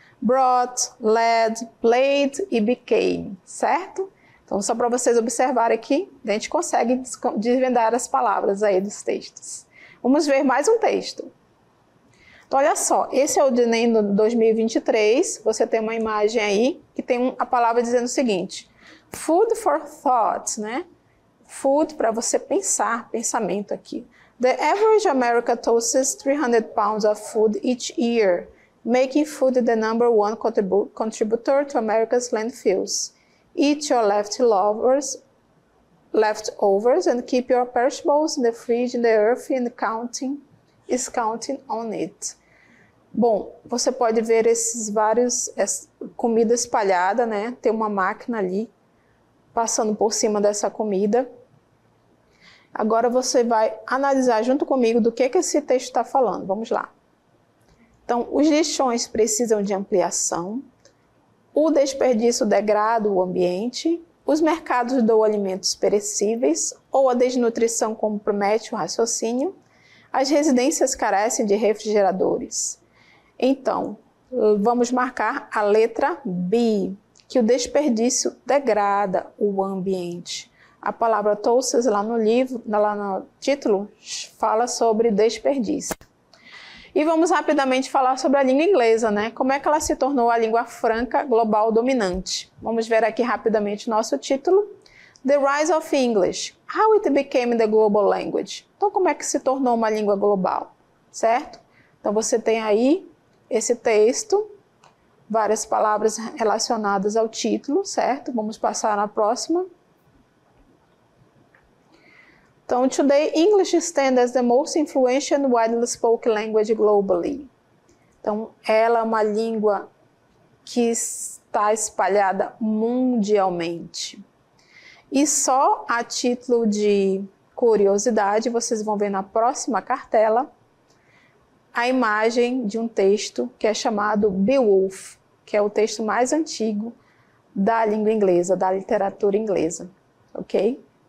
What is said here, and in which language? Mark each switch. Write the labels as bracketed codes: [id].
[en] Brought, led, played e became, certo? [pt] Então, só para vocês observarem aqui, a gente consegue desvendar as palavras aí dos textos. Vamos ver mais um texto. Então, olha só, esse é o Enem 2023, você tem uma imagem aí que tem a palavra dizendo o seguinte, [en] food for thought, [pt] né? Food para você pensar, pensamento aqui. [en] The average American toasts 300 pounds of food each year, making food the number one contributor to America's landfills. Eat your leftovers and keep your perishables in the fridge in the earth and counting on it. [pt] Bom, você pode ver esses vários comida espalhada, né? Tem uma máquina ali passando por cima dessa comida. Agora você vai analisar junto comigo do que esse texto está falando. Vamos lá. Então, os lixões precisam de ampliação, o desperdício degrada o ambiente, os mercados doam alimentos perecíveis ou a desnutrição compromete o raciocínio, as residências carecem de refrigeradores. Então, vamos marcar a letra B, que o desperdício degrada o ambiente. A palavra toasts lá no livro, lá no título, fala sobre desperdício. E vamos rapidamente falar sobre a língua inglesa, né? Como é que ela se tornou a língua franca global dominante? Vamos ver aqui rapidamente nosso título. [en] The Rise of English. How it became the global language. [pt] Então, como é que se tornou uma língua global? Certo? Então, você tem aí esse texto, várias palavras relacionadas ao título, certo? Vamos passar na próxima. [en] Então, today English stands as the most influential and widely spoken language globally. [pt] Então, ela é uma língua que está espalhada mundialmente. E só a título de curiosidade, vocês vão ver na próxima cartela a imagem de um texto que é chamado Beowulf, que é o texto mais antigo da língua inglesa, da literatura inglesa, ok?